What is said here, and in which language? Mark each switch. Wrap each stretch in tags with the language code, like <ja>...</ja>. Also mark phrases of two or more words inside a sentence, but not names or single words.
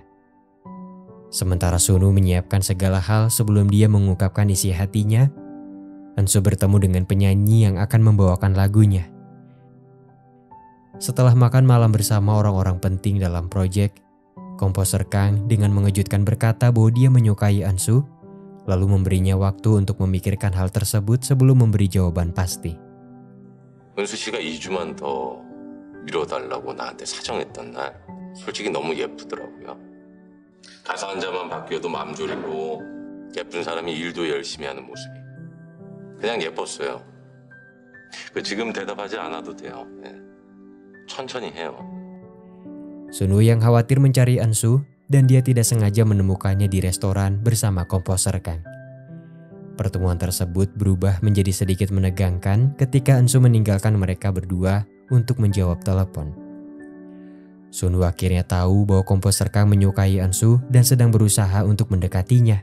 <id>Sementara Sunwoo menyiapkan segala hal sebelum dia mengungkapkan isi hatinya, Ensu bertemu dengan penyanyi yang akan membawakan lagunya. Setelah makan malam bersama orang-orang penting dalam proyek, komposer Kang dengan mengejutkan berkata bahwa dia menyukai Ensu, lalu memberinya waktu untuk memikirkan hal tersebut sebelum memberi jawaban pasti.</id> <ko>은수 씨가 2주만 더 미뤄달라고 나한테 사정했던 날 솔직히 너무 예쁘더라고요. 가상자만 바뀌어도 마음 졸이고 예쁜 사람이 일도 열심히 하는 모습이 그냥 예뻤어요. 지금 대답하지 않아도 돼요. 네. 천천히 해요.</ko> <id>Sunwoo yang khawatir mencari Eunsu dan dia tidak sengaja menemukannya di restoran bersama komposer Kang. Pertemuan tersebut berubah menjadi sedikit menegangkan ketika Eunsu meninggalkan mereka berdua untuk menjawab telepon. Sunwoo akhirnya tahu bahwa komposer Kang menyukai Eunsu dan sedang berusaha untuk mendekatinya.</id>